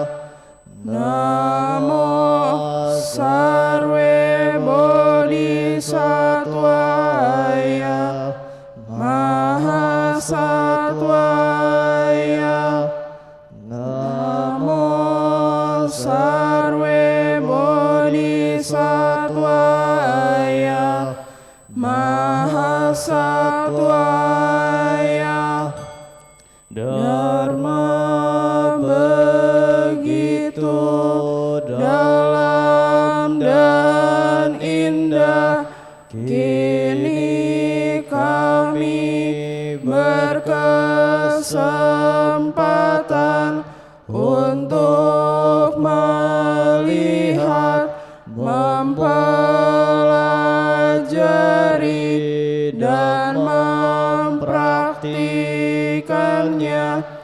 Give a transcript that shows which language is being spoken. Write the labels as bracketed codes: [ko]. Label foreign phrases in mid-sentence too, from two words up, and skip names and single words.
[sa] Namo Sarve Bodhisattvaya Mahasattvaya. Namo Sarve Bodhisattvaya Mahasattvaya. [id] Dharma begitu dalam dan indah, kini kami berkesempatan untuk melihat, mempelajari dan mempraktikannya.